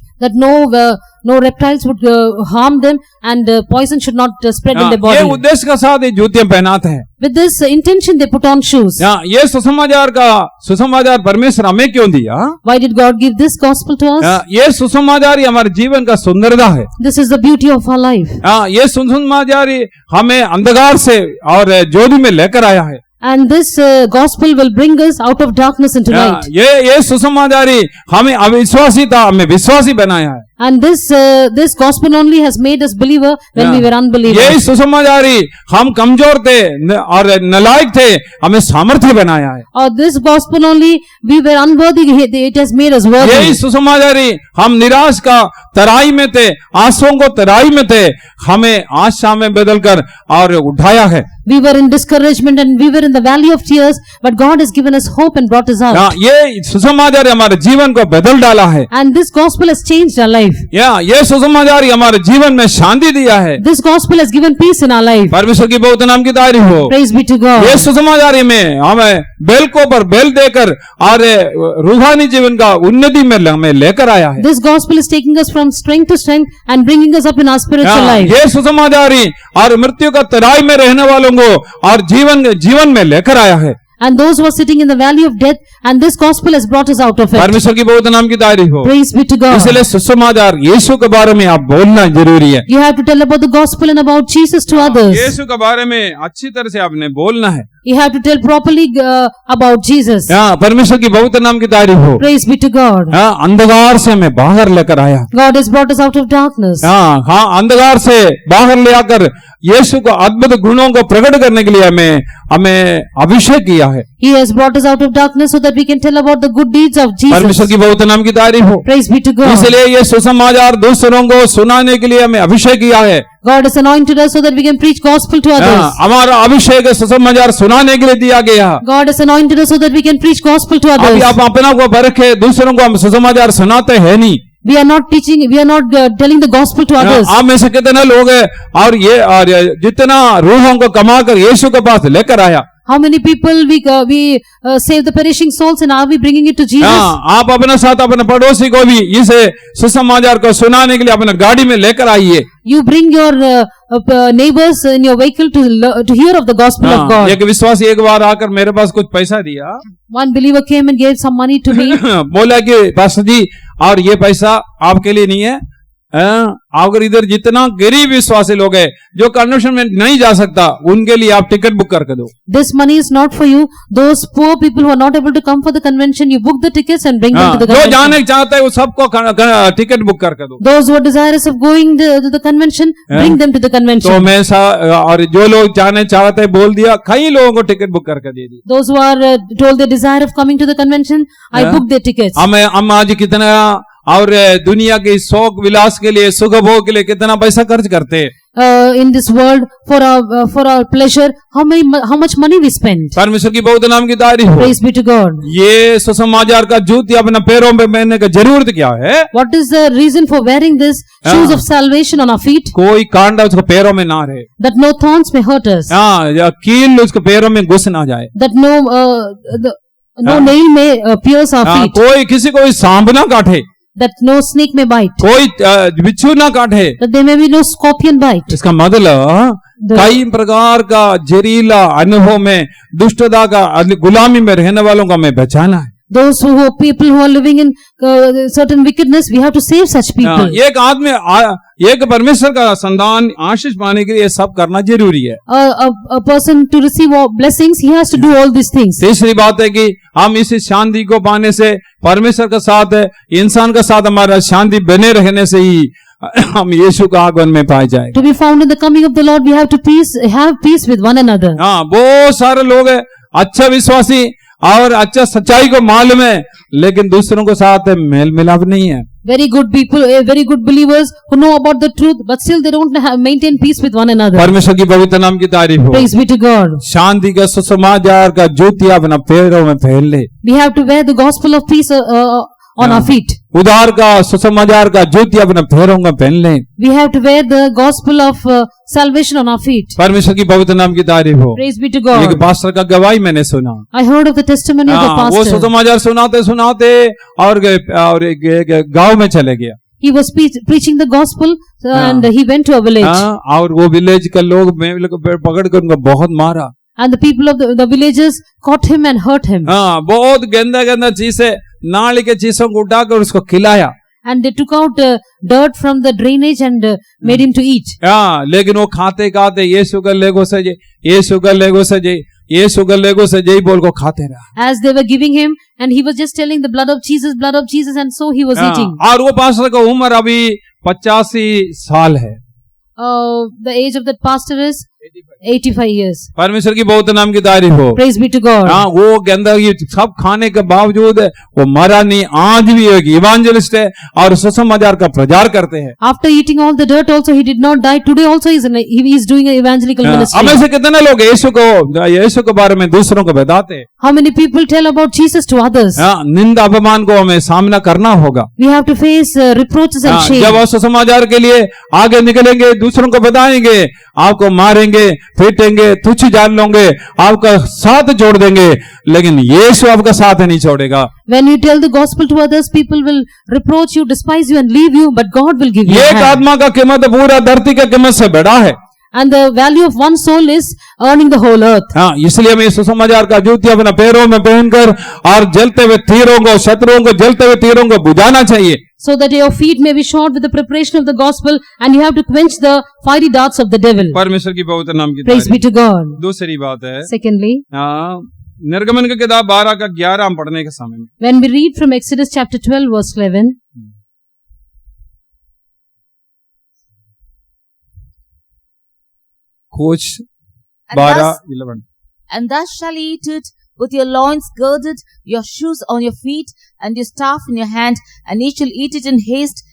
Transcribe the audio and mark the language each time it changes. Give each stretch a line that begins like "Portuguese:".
English: that no reptiles would harm them, and poison should not spread in their
Hindi: ये
English: body.
Hindi: उद्देश्य के साथ ये जूतियां पहनाते हैं।
English: With this intention, they put on shoes.
Hindi: ये सुसमाचार परमेश्वर हमें क्यों दिया?
English: Why did God give this gospel to us?
Hindi: ये सुसमाचार ही हमारे जीवन का सुंदरता है।
English: This is the beauty of our life.
Hindi: ये सुसमाचार ही हमें अंधकार से और ज्योति में लेकर आया है।
English: And this gospel will bring us out of darkness into light.
Hindi: ये सुसमाचार ही हमें अविश्वासी था, हमें विश्वासी बनाया है।
English: And this gospel only has made us believer when we were unbelievers.
Hindi: यही सुसमाचार ही हम कमजोर थे और नालायक थे, हमें सामर्थ्य बनाया है।
English: Or this gospel only we were unworthy, it has made us worthy.
Hindi: यही सुसमाचार ही हम निराश का तराई में थे, आंसुओं को तराई में थे, हमें आशा में बदलकर और उठाया है।
English: We were in discouragement and we were in the valley of tears, but God has given us hope and brought us out.
Hindi: ये सुसमाचार हमारे जीवन को बदल डाला है।
English: And this gospel has changed our life.
Hindi: ये सुसमाचार हमारे जीवन में शांति दिया है।
English: This gospel has given peace in our life.
Hindi: परमेश्वर की बहुत नाम की तारीफ हो।
English: Praise be to God.
Hindi: ये सुसमाचार में हमें बेल को पर बेल देकर और रूहानी जीवन का उन्नति में हमें लेकर आया है।
English: This gospel is taking us from strength to strength and bringing us up in our spiritual life.
Hindi: ये सुसमाचार और मृत्यु का तराई में रहने वालों को और जीवन में लेकर आया है।
English: And those who are sitting in the valley of death, and this gospel has brought us out of it.
Hindi: परमेश्वर की बहुत नाम की तारीफ हो।
English: Praise be to God.
Hindi: इसलिए सुसमाचार यीशु के बारे में आप बोलना जरूरी है।
English: You have to tell about the gospel and about Jesus to others.
Hindi: यीशु के बारे में अच्छी तरह से आपने बोलना है।
English: You have to tell properly about Jesus.
Hindi: परमेश्वर की बहुत नाम की तारीफ हो।
English: Praise be to God.
Hindi: अंधकार से हमें बाहर लेकर आया।
English: God has brought us out of darkness.
Hindi: अंधकार से बाहर ले आकर यीशु को अद्भुत गुणों को प्रकट करने के लिए हमें अभिषेक किया है।
English: He has brought us out of darkness so that we can tell about the good deeds of Jesus.
Hindi: परमेश्वर की बहुत नाम की तारीफ हो।
English: Praise be to God.
Hindi: इसलिए ये सुसमाचार दूसरों को सुनाने के लिए हमें अभिषेक किया है।
English: God has anointed us so that we can preach gospel to others.
Hindi: हमारा अभिषेक सुसमाचार सुनाने के लिए दिया गया।
English: God has anointed us so that we can preach gospel to others.
Hindi: अभी आप अपना को परखे, दूसरों को हम सुसमाचार सुनाते हैं नहीं।
English: We are not teaching, we are not telling the gospel to others.
Hindi: आप में से कितने लोग हैं और जितना रूहों को कमाकर यीशु के पास लेकर आया।
English: How many people we save the perishing souls, and are we bringing it to Jesus?
Hindi: आप अपने साथ अपने पड़ोसी को भी इसे सुसमाचार को सुनाने के लिए अपने गाड़ी में लेकर आइए।
English: You bring your neighbors in your vehicle to hear of the gospel of God.
Hindi: एक विश्वासी एक बार आकर मेरे पास कुछ पैसा दिया।
English: One believer came and gave some money to me.
Hindi: बोला कि पास्टर जी, और ये पैसा आपके लिए नहीं है। अगर इधर जितना गरीब विश्वासी लोग हैं जो कन्वेंशन में नहीं जा सकता, उनके लिए आप टिकट बुक करके दो।
English: This money is not for you. Those poor people who are not able to come for the convention, you book the tickets and bring them to the convention.
Hindi: जो जाने चाहता है वो सबको टिकट बुक करके दो।
English: Those who are desirous of going to the convention, bring them to the convention.
Hindi: तो मैं और जो लोग जाने चाहते हैं बोल दिया, कई लोगों को टिकट बुक करके दे दी।
English: Those who are told the desire of coming to the convention, I booked their tickets.
Hindi: हम आज कितना और दुनिया के शौक विलास के लिए, सुख भोग के लिए कितना पैसा खर्च करते हैं।
English: In this world for our pleasure, how much money we spend.
Hindi: परमेश्वर की बहुत नाम की तारीफ हो।
English: Praise be to God.
Hindi: ये सुसमाचार का जूती अपने पैरों पे पहनने की जरूरत क्या है?
English: What is the reason for wearing this shoes of salvation on our feet?
Hindi: कोई कांटा उसके पैरों में ना रहे।
English: That no thorns may hurt us.
Hindi: कील उसके पैरों में घुस ना जाए।
English: That no nail may pierce our feet.
Hindi: कोई किसी को सांप ना काटे।
English: That no snake may bite.
Hindi: कोई बिच्छू ना काटे।
English: That there may be no scorpion bite.
Hindi: इसका मतलब कई प्रकार का जहरीला अनुभव में दुष्टता का गुलामी में रहने वालों का हमें बचाना है।
English: Those people who are living in certain wickedness, we have to save such people.
Hindi: एक आदमी एक परमेश्वर का संतान आशीष पाने के लिए ये सब करना जरूरी है।
English: A person to receive all blessings, he has to do all these things.
Hindi: तीसरी बात है कि हम इस शांति को पाने से, परमेश्वर के साथ, इंसान के साथ हमारा शांति बने रहने से ही हम यीशु का आगमन में पाए जाए।
English: To be found in the coming of the Lord, we have to have peace with one another.
Hindi: बहुत सारे लोग है अच्छा विश्वासी और अच्छा सच्चाई को मालूम है, लेकिन दूसरों के साथ मेल मिलाप नहीं है।
English: Very good people, very good believers who know about the truth, but still they don't maintain peace with one another.
Hindi: परमेश्वर की पवित्र नाम की तारीफ हो।
English: Praise be to God.
Hindi: शांति का सुसमाचार का जूती अपना पैरों में पहन ले।
English: We have to wear the gospel of peace on our feet.
Hindi: उद्धार का सुसमाचार का जूती अपने पैरों में पहन ले।
English: We have to wear the gospel of salvation on our feet.
Hindi: परमेश्वर की पवित्र नाम की तारीफ हो।
English: Praise be to God.
Hindi: एक पास्टर का गवाही मैंने सुना।
English: I heard of the testimony of the pastor.
Hindi: वो सुसमाचार सुनाते सुनाते और गांव में चले गया।
English: He was preaching the gospel and he went to a village.
Hindi: और वो विलेज के लोग मेमने को पकड़ कर उनको बहुत मारा।
English: And the people of the villagers caught him and hurt him.
Hindi: बहुत गंदा गंदा चीजें नाली के चीजों को उठाकर उसको खिलाया।
English: And they took out dirt from the drainage and made him to eat.
Hindi: लेकिन वो खाते खाते यीशु का लेगो से जय, यीशु का लेगो से जय, यीशु का लेगो से जय बोल को खाते रहा।
English: As they were giving him, and he was just telling the blood of Jesus, and so he was eating.
Hindi: और वो पास्टर का उम्र अभी 85 साल है।
English: The age of that pastor is 85 years.
Hindi: परमेश्वर की बहुत नाम की तारीफ हो।
English: Praise be to God.
Hindi: वो गंदगी सब खाने के बावजूद वो मरा नहीं, आज भी एक इवांजलिस्ट है और सुसमाचार का प्रचार करते हैं।
English: After eating all the dirt also he did not die. Today also he is doing an evangelical ministry.
Hindi: अब ऐसे कितने लोग यीशु के बारे में दूसरों को बताते हैं?
English: How many people tell about Jesus to others?
Hindi: निंदा अपमान को हमें सामना करना होगा।
English: We have to face reproaches and shame.
Hindi: जब आप सुसमाचार के लिए आगे निकलेंगे, दूसरों को बताएंगे, आपको मारेंगे, पीटेंगे, तुच्छ जान लोगे, आपका साथ जोड़ देंगे, लेकिन यीशु आपका साथ नहीं छोड़ेगा।
English: When you tell the gospel to others, people will reproach you, despise you and leave you, but God will give you
Hindi: एक आत्मा का कीमत पूरा धरती का कीमत से बड़ा है।
English: And the value of one soul is earning the whole earth.
Hindi: इसलिए हमें सुसमाचार का जूती अपने पैरों में पहनकर और जलते हुए तीरों को, शत्रुओं को जलते हुए तीरों को बुझाना चाहिए।
English: So that your feet may be shod with the preparation of the gospel, and you have to quench the fiery darts of the devil.
Hindi: परमेश्वर की बहुत नाम की
English: Praise be to God.
Hindi: दूसरी बात है,
English: Secondly,
Hindi: निर्गमन की किताब 12 का 11 हम पढ़ने के समय में,
English: when we read from Exodus chapter 12 verse 11,
Hindi: कुछ 12-11,
English: And thus shall ye eat it with your loins girded, your shoes on your feet, and your staff in your hand, and ye shall eat it in haste.